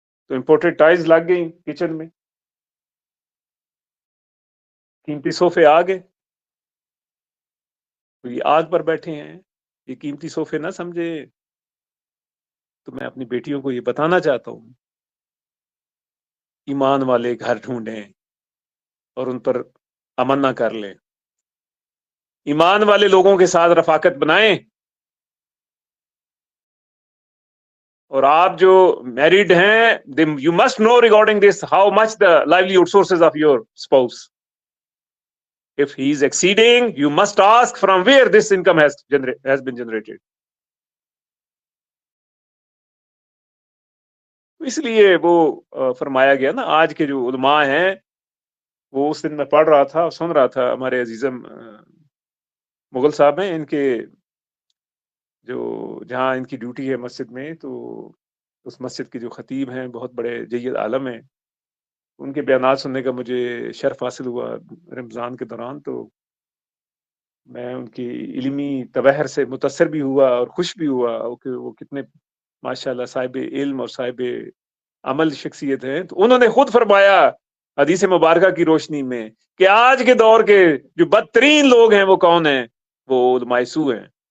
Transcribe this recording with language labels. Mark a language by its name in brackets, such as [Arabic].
[Urdu] تو imported tiles لگ گئی کچن میں، قیمتی صوفے آ گئے، تو یہ آگ پر بیٹھے ہیں، یہ قیمتی صوفے نہ سمجھے۔ تو میں اپنی بیٹیوں کو یہ بتانا چاہتا ہوں، ایمان والے گھر ڈھونڈیں اور ان پر امن نہ کر لیں، ایمان والے لوگوں کے ساتھ رفاقت بنائیں، اور آپ جو میریڈ ہیں، [English] You must know regarding this how much the livelihood sources of your spouse. If he is exceeding, you must ask from where this income has been generated. [Urdu] اس لیے وہ فرمایا گیا نا، آج کے جو علماء ہیں، وہ اس دن میں پڑھ رہا تھا، سن رہا تھا، ہمارے عزیزم مغل صاحب ہیں، ان کے جو جہاں ان کی ڈیوٹی ہے مسجد میں، تو اس مسجد کے جو خطیب ہیں بہت بڑے جید عالم ہیں، ان کے بیانات سننے کا مجھے شرف حاصل ہوا رمضان کے دوران، تو میں ان کی علمی تبحر سے متاثر بھی ہوا اور خوش بھی ہوا کہ وہ کتنے ماشاءاللہ صاحب علم اور صاحب عمل شخصیت ہیں۔ تو انہوں نے خود فرمایا حدیث مبارکہ کی روشنی میں کہ آج کے دور کے جو بدترین لوگ ہیں وہ کون ہیں؟ وہ علماء سو ہیں۔